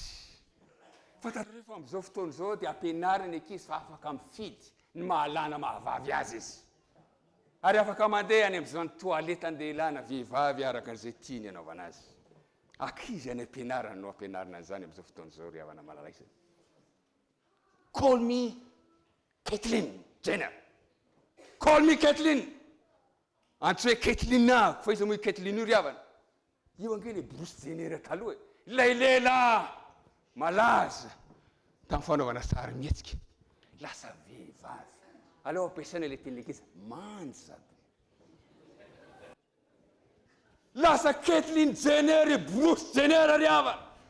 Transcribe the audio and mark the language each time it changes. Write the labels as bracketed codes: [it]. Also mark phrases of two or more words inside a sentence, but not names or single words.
[mg] Fantatrareo fa amin'izao fotoana izao dia ampianarina ny ankizy fa afaka mifidy ny mahalana mahavavy azy izy. Ary afaka mandeha any amin'izany toaleta andeha na vehivavy araka an'izay tiany anaovana azy. Ankizy any ampianarana no ampianarina an'izany amin'izao fotoana izao ry havana malalaisa. [en] Call me Caitlyn Jenner. Call me Caitlyn. [mg] Antso hoe Caitlyn fa izy moa Caitlyn io ry havana. Io angely Bruce Jenner taloha. Ilay lehilahy malaza tamin'ny fanaovana sary mihetsika. Lasa vehivavy. Aleo ampiasaina ilay teny-lekeza manja. Lasa Caitlyn Jenner, Bruce Jenner ry havana.